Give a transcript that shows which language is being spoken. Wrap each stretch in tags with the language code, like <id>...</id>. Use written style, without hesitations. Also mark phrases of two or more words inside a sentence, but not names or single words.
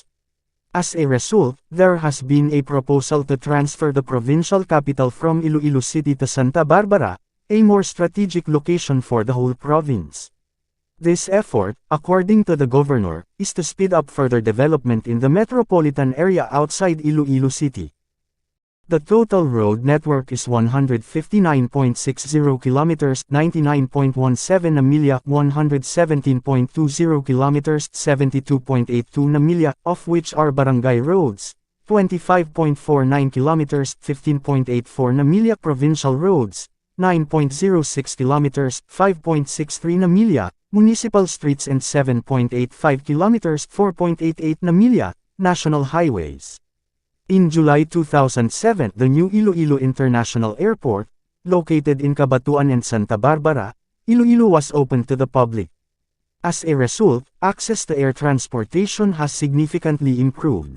<en>As a result, there has been a proposal to transfer the provincial capital from Iloilo City to Santa Barbara, a more strategic location for the whole province. This effort, according to the governor, is to speed up further development in the metropolitan area outside Iloilo City. The total road network is 159.60 kilometers, 99.17</en> <tl>na milya,</tl> <en>117.20 kilometers, 72.82</en> <tl>na milya,</tl> <en>of which are barangay roads, 25.49 kilometers, 15.84</en> <tl>na milya,</tl> <en>provincial roads, 9.06 kilometers, 5.63</en> <tl>na milya,</tl> <en>municipal streets and 7.85 kilometers, 4.88</en> <tl>na milya,</tl> <en>national highways. In July 2007, the new Iloilo International Airport, located in Cabatuan and Santa Barbara, Iloilo was opened to the public. As a result, access to air transportation has significantly improved.</en>